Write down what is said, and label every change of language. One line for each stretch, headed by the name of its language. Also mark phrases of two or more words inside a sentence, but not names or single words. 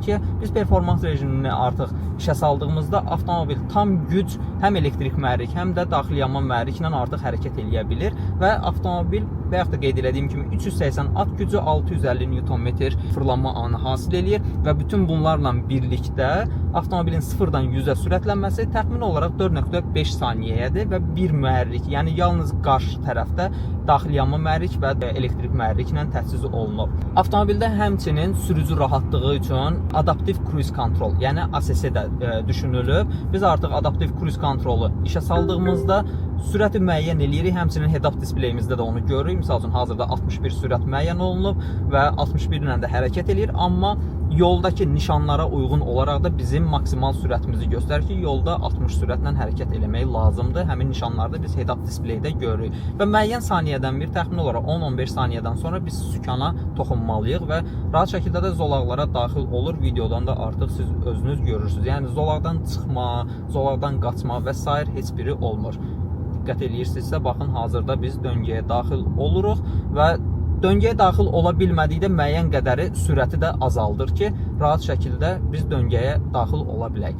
Azerbaijani: ki, biz performans rejimini artıq işə saldığımızda avtomobil tam güc həm elektrik mühərrik, həm də daxili yanma mühərriklə artıq hərəkət edə bilir və avtomobil və yaxud da qeyd etdiyim kimi 380 at gücü, 650 Nm fırlanma anı hasil eləyir və bütün bunlarla birlikdə avtomobilin 0-dan 100-ə sürətlənməsi təxmini olaraq 4.5 saniyəyədir və bir mühərrik, yəni yalnız qarşı tərəfdə daxili yanma mühərrik və elektrik mühərriklə təchiz olunub. Avtomobildə həmçinin sürücü rahatlığı üçün adaptiv
English: cruise control,
Azerbaijani: yəni ASS də düşünülüb. Biz artıq adaptiv cruise kontrolu işə saldığımızda sürəti müəyyən eləyirik. Həmçinin head-up displeyimizdə də onu görürük. Misal üçün hazırda 61 sürət müəyyən olunub və 61 ilə də hərəkət eləyir, amma yoldakı nişanlara uyğun olaraq da bizim maksimal sürətimizi göstərir ki, yolda 60 sürətlə hərəkət eləmək lazımdır. Həmin nişanlarda biz head-up displeydə görürük və müəyyən saniyədən bir təxmin olaraq 10-15 saniyədən sonra biz sükana toxunmalıyıq və rahat şəkildə də zolaqlara daxil olur. Videodan da artıq siz özünüz görürsünüz. Yəni zolaqdan çıxma, zolaqdan qaçma və s. heç biri olmur. Diqqət eləyirsinizsə, baxın, hazırda biz döngəyə daxil oluruq və döngəyə daxil ola bilmədikdə müəyyən qədəri sürəti də azaldır ki, rahat şəkildə biz döngəyə daxil ola bilək.